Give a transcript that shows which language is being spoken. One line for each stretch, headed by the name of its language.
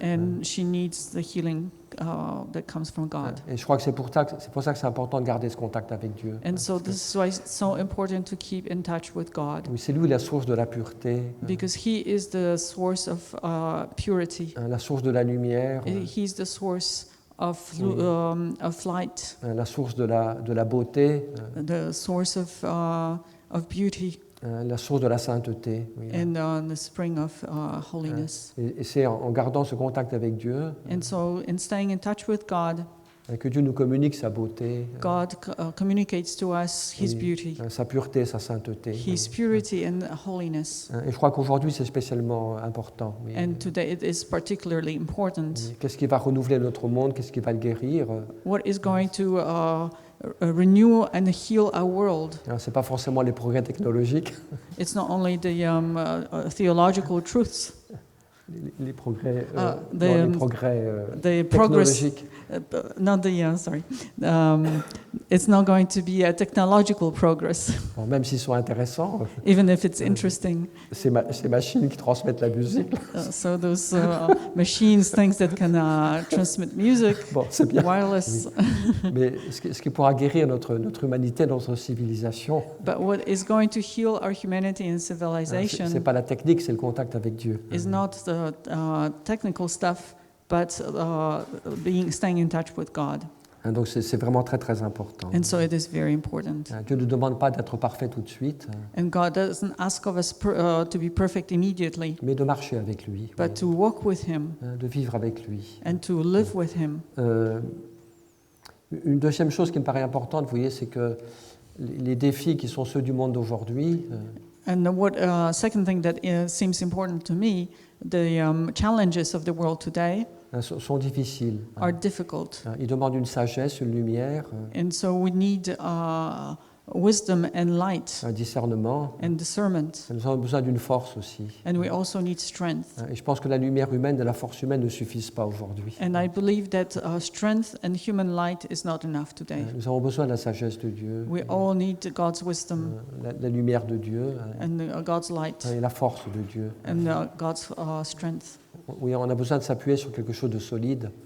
English: And she needs the healing that comes from God.
French: Et je crois que c'est pour ça que c'est important de garder ce contact avec Dieu.
English: And so this is why it's so important to keep in touch with God,
French: Oui, c'est lui la source de la pureté,
English: because He is the source of purity.
French: la source de la lumière,
English: He's the source of light,
French: la source de la beauté,
English: the source of beauty,
French: la source de la sainteté. Oui.
English: and the spring of holiness.
French: Et c'est en gardant ce contact avec Dieu
English: And so in staying in touch with God,
French: que Dieu nous communique sa beauté,
English: God communicates to us His beauty,
French: sa pureté, sa sainteté.
English: His purity and holiness.
French: Et je crois qu'aujourd'hui, c'est spécialement important. Oui.
English: And today it is particularly important.
French: Oui. Qu'est-ce qui va renouveler notre monde? Qu'est-ce qui va le guérir?
English: What is going to renew and heal our world?
French: Ce n'est pas forcément les progrès technologiques,
English: It's not only the theological truths,
French: les progrès,
English: the progress,
French: technologiques.
English: not the sorry. It's not going to be a technological progress,
French: Bon, même s'ils sont intéressants,
English: even if it's interesting.
French: ces machines qui transmettent la musique,
English: So those machines, things that can transmit music,
French: bon, c'est bien.
English: wireless.
French: Mais ce qui pourra guérir notre humanité, notre civilisation,
English: But what is going to heal our humanity and
French: c'est
English: civilization
French: pas la technique, c'est le contact avec Dieu.
English: is not the technical stuff, but staying in touch with God.
French: Donc c'est vraiment très très important.
English: And so it is very important.
French: Dieu ne nous demande pas d'être parfait tout de suite,
English: And God doesn't ask of us to be perfect immediately,
French: mais de marcher avec lui,
English: but to walk with Him
French: de vivre avec lui.
English: and to live with Him.
French: Une deuxième chose qui me paraît importante, vous voyez, c'est que les défis qui sont ceux du monde d'aujourd'hui,
English: And second thing that seems important to me, the challenges of the world today
French: sont difficiles.
English: are difficult.
French: Ils demandent une sagesse, une lumière,
English: And so we need wisdom and light
French: un discernement.
English: and discernment.
French: Nous avons besoin d'une force aussi.
English: And we also need strength.
French: Et je pense que la lumière humaine et la force humaine ne suffisent pas aujourd'hui.
English: And I believe that strength and human light is not enough today.
French: Nous avons besoin de la sagesse de Dieu,
English: We all need God's wisdom
French: la lumière de Dieu
English: and God's light
French: et la force de Dieu.
English: and God's strength.
French: Oui, on a besoin de s'appuyer sur quelque chose de solide,